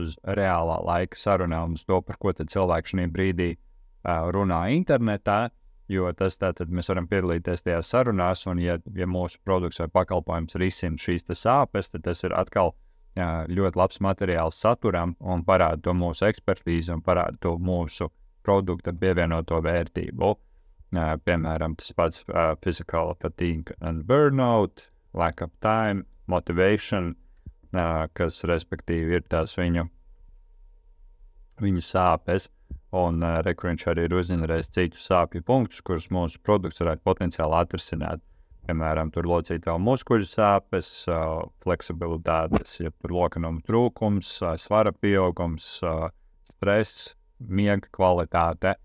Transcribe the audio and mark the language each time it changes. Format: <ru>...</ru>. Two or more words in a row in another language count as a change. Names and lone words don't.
<lv>uz reālā laika sarunām, uz to, par ko tad cilvēki šajā brīdī runā internetā, jo tas tātad mēs varam piedalīties tajās sarunās, un ja mūsu produkts vai pakalpojums risina šīs sāpes, tad tas ir atkal ļoti labs materiāls saturam un parāda to mūsu ekspertīzi un parāda to mūsu produkta pievienoto vērtību. Piemēram, tas pats</lv> <en>physical fatigue and burnout, lack of time, motivation,</en> <lv>kas respektīvi ir tās viņu sāpes, un viņš arī ir uzģenerējis citus sāpju punktus, kurus mūsu produkts varētu potenciāli atrisināt. Piemēram, tur locītā muskuļu sāpes, fleksibilitātes, ja tur lokanuma trūkums, svara pieaugums, stress, miega kvalitāte.</lv>